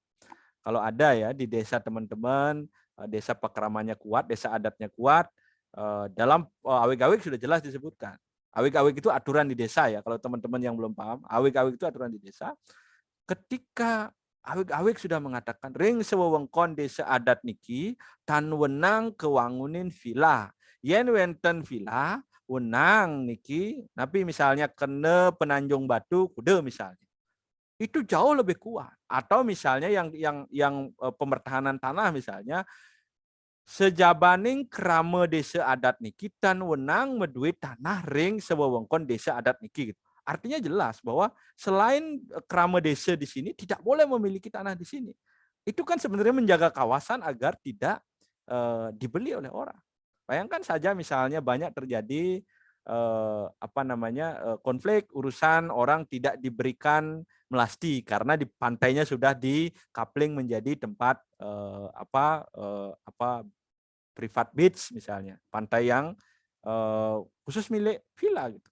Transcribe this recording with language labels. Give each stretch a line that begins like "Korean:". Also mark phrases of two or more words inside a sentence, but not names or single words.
Indonesian: Kalau ada ya di desa teman-teman, desa pekramannya kuat, desa adatnya kuat, dalam awik-awik sudah jelas disebutkan. Awik-awik itu aturan di desa ya, kalau teman-teman yang belum paham, awik-awik itu aturan di desa. Ketika awik-awik sudah mengatakan,
Balinese: ring sewewengkon desa adat niki, tan wenang kewangunin villa. Yen wenten villa, wenang niki,
Indonesian: tapi misalnya kene Penanjung Batu, kude misalnya itu jauh lebih kuat. Atau misalnya yang pemertahanan tanah misalnya
Balinese: sejabaning krama desa adat niki tan wenang meduit tanah ring sewewengkon desa adat niki gitu.
Indonesian: Artinya jelas bahwa selain krama desa di sini tidak boleh memiliki tanah di sini. Itu kan sebenarnya menjaga kawasan agar tidak dibeli oleh orang. Bayangkan saja misalnya banyak terjadi konflik urusan orang tidak diberikan melasti karena di pantainya sudah di-coupling menjadi tempat privat beach misalnya, pantai yang khusus milik villa gitu.